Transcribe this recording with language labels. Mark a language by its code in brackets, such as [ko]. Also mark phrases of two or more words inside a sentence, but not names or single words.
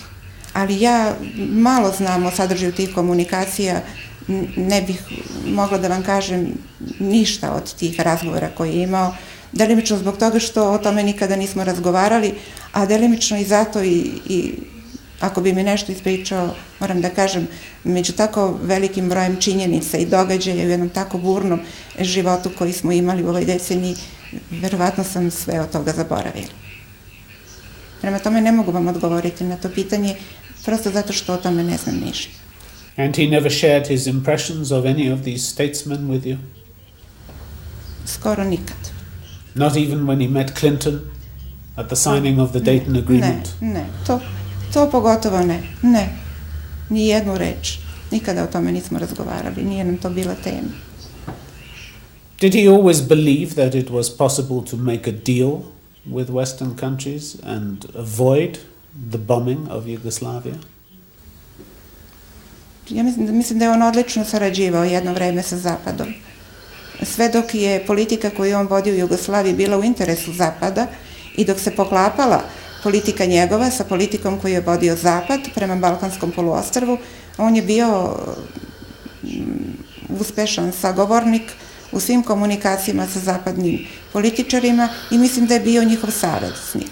[sr] Ali ja malo znam o sadržaju tih komunikacija, ne bih mogla da vam kažem ništa od tih razgovora koje je imao, delimično zbog toga što o tome nikada nismo razgovarali, a delimično i zato i ako bi mi nešto ispričao, moram da kažem, među tako velikim brojem činjenica i događaja u jednom tako burnom životu koji smo imali u ovoj deceniji, verovatno sam sve od toga zaboravila. Prema tome ne mogu vam odgovoriti na to pitanje, prosto zato što o tome ne znam ništa. [en] And he never shared his impressions of any of these statesmen with you? [sr] Skoro nikad. [en] Not even when he met Clinton at the signing of the Dayton Agreement? [sr] Ne, to pogotovo ne. Ni jednu reč. Nikada o tome nismo razgovarali, nije nam to bila tema. [en] Did he always believe that it was possible to make a deal with Western countries and avoid the bombing of Yugoslavia? [sr] Ja mislim da je on odlično sarađivao jedno vreme sa Zapadom. Sve dok je politika koju on vodio u Jugoslaviji bila u interesu Zapada i dok se poklapala politika njegova sa politikom koju je vodio Zapad prema Balkanskom poluostrvu, on je bio uspešan sagovornik u svim komunikacijama sa zapadnim političarima i mislim da je bio njihov saveznik.